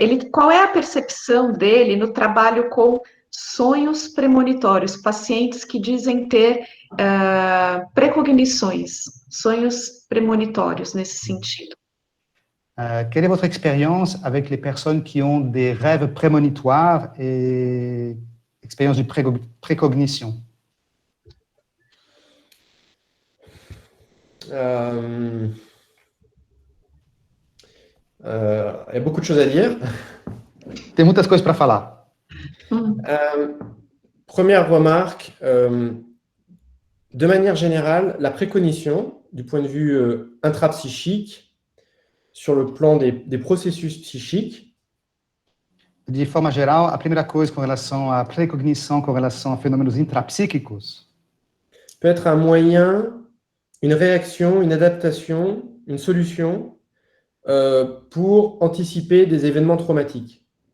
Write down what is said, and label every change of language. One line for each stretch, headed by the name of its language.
Portuguese: qual é a percepção dele no trabalho com sonhos premonitórios, pacientes que dizem ter precognições, sonhos premonitórios nesse sentido?
French: Quelle est votre expérience avec les personnes qui ont des rêves prémonitoires et expériences de précognition? Il y a beaucoup de choses à dire.
Portuguese: Tem muitas coisas para falar.
French: Première remarque, de manière générale, la précognition, du point de vue intrapsychique, sur le plan des processus psychiques,
Portuguese: De forma geral, a primeira coisa com relação à precognição, com relação a fenômenos intrapsíquicos,
French: peut être un moyen, une réaction, une adaptation, une solution pour anticiper des événements traumatiques.